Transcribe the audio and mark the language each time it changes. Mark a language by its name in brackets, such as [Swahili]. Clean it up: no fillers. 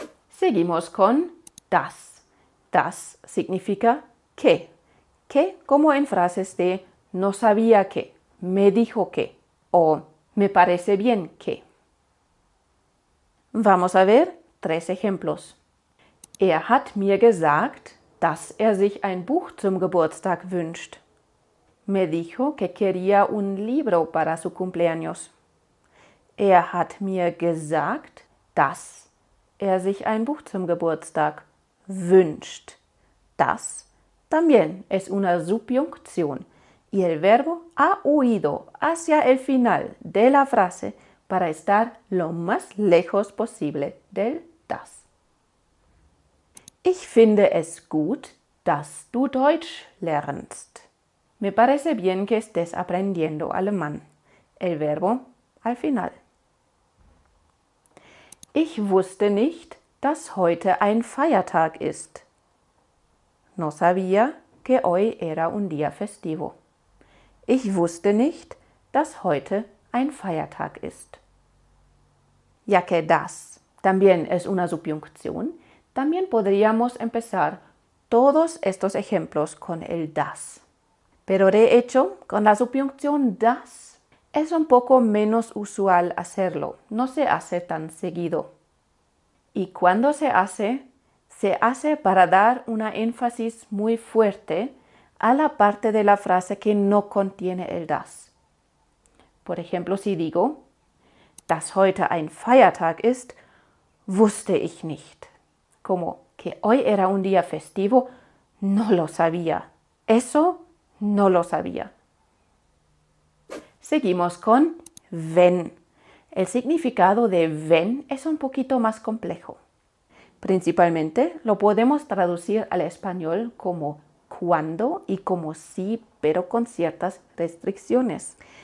[Spanish] Seguimos con das. Das significa que. Que como en frases de no sabía que, me dijo que o me parece bien que. Vamos a ver 3 ejemplos. [German] Er hat mir gesagt, dass er sich ein Buch zum Geburtstag wünscht. [Spanish] Me dijo que quería un libro para su cumpleaños. [German] Er hat mir gesagt, dass er sich ein Buch zum Geburtstag wünscht. [Spanish] Das también es una subjuncción y el verbo ha huido hacia el final de la frase para estar lo más lejos posible del das. [German] Ich finde es gut, dass du Deutsch lernst. [Spanish] Me parece bien que estés aprendiendo alemán. El verbo al final. [German] Ich wusste nicht, dass heute ein Feiertag ist. [Spanish] No sabía que hoy era un día festivo. [German] Ich wusste nicht, dass heute ein Feiertag ist. [Spanish] Ya que das también es una subjuncción, también podríamos empezar todos estos ejemplos con el das. Pero de hecho, con la subjuncción das es un poco menos usual hacerlo, no se hace tan seguido. Y cuando se hace para dar una énfasis muy fuerte a la parte de la frase que no contiene el das. Por ejemplo, si digo, [German] dass heute ein Feiertag ist, wusste ich nicht. [Spanish] Como que hoy era un día festivo, no lo sabía. Eso no lo sabía. Seguimos con wenn. El significado de wenn es un poquito más complejo. Principalmente lo podemos traducir al español como cuando y como sí, pero con ciertas restricciones.